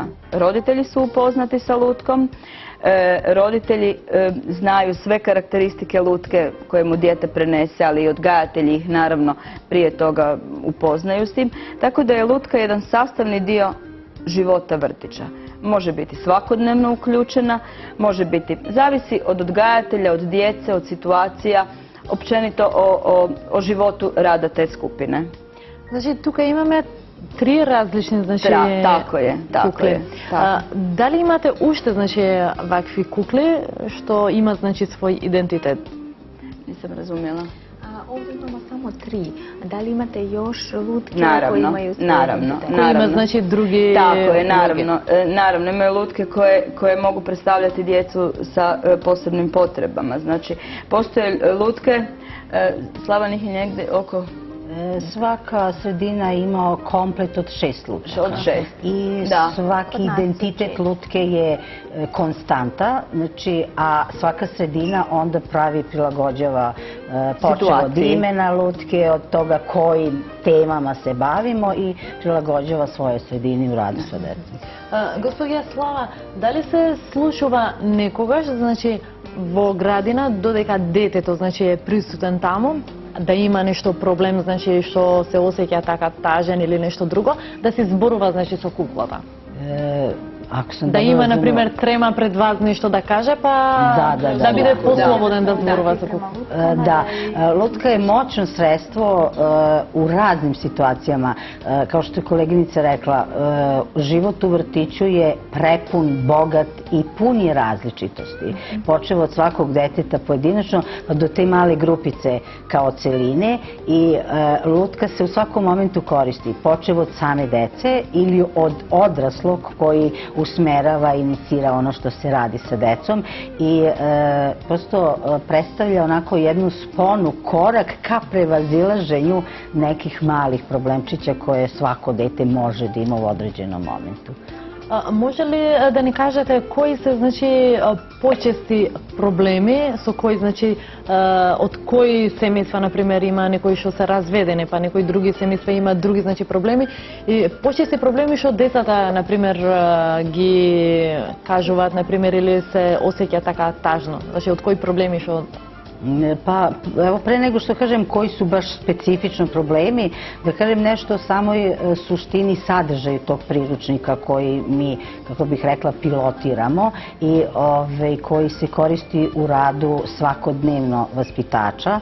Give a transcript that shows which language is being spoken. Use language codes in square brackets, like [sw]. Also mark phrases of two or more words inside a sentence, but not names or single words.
[bs] Roditelji su upoznati sa lutkom, roditelji znaju sve karakteristike lutke koje mu dijete prenese, ali i odgajatelji ih naravno prije toga upoznaju s tim. Tako da je lutka jedan sastavni dio života vrtića. Može biti svakodnevno uključena, može biti, zavisi od odgajatelja, od djece, od situacija, općenito o životu rada te skupine. Znači, [mk] тука имаме три различни, значи, [bs] tako je. [mk] Дали имате уште, значи, вакви кукли, што има, значи, свој идентитет? [bs] Nisam razumjela. Ovdje imamo samo 3. Da li imate još lutke koji Naravno, imaju svoje naravno. identitete? [mk] Кои има, значи, други... [bs] Tako je, naravno. Imaju lutke koje mogu predstavljati djecu sa posebnim potrebama. Znači, postoje lutke, Slavan ih je negdje oko... Svaka sredina ima komplet od 6 lutaka. Od 6. I Da. [sr] svaki identitet lutke je konstanta, znači, a svaka sredina onda pravi, prilagođava počeo od imena lutke, od toga kojim temama se bavimo i prilagođava svoje sredini u radu sa decom. [mk] Господја Слава, дали се случува некогаш, значи, во градина, додека детето, значи, е присутен таму, да има нешто проблем, значи, што се осеќа така тажен или нешто друго, да се зборува, значи, со куклата? Да има, например, трема пред вас нешто да каже, па да биде послободен да зборува со куклата. [sr] Da, lutka je moćno sredstvo u raznim situacijama. Kao što je koleginica rekla, život u vrtiću je prepun, bogat i pun je različitosti. Počevo od svakog deteta pojedinačno, pa do te male grupice kao celine i lutka se u svakom momentu koristi. Počevo od same dece ili od odraslog koji usmerava i inicira ono što se radi sa decom i prosto predstavlja onako jednu sponu, korak ka prevazilaženju nekih malih problemčića koje svako dete može da ima u određenom momentu. [mk] Може ли да ни кажете кои се, значи, почести проблеми со кои, значи, од кои семејства, например, има некои што се разведени, па некои други семејства има други, значи, проблеми и почести проблеми што децата, например, ги кажуваат, например, или се осеќа така тажно, значи, од кои проблеми што... [sr] Pa, evo, pre nego što kažem koji su baš specifično problemi, da kažem nešto o samoj suštini sadržaju tog priručnika koji mi, kako bih rekla, pilotiramo i koji se koristi u radu svakodnevno vaspitača.